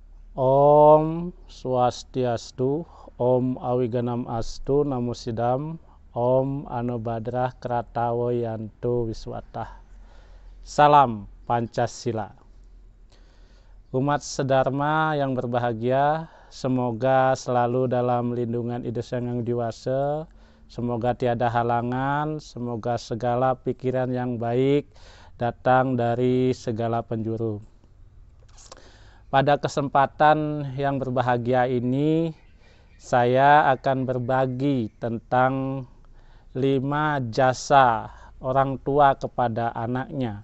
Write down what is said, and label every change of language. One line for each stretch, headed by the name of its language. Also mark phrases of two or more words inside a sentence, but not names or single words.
Sanskrit: Om Swastiastu, Om Awiganam Astu, Namo Sidam, Om Anubadrah Kratawo Yanto Wiswatah.
Indonesian: Salam Pancasila. Umat sedharma yang berbahagia, semoga selalu dalam lindungan Ida Sang Hyang Diwasa, semoga tiada halangan, semoga segala pikiran yang baik datang dari segala penjuru. Pada kesempatan yang berbahagia ini, saya akan berbagi tentang 5 jasa orang tua kepada anaknya.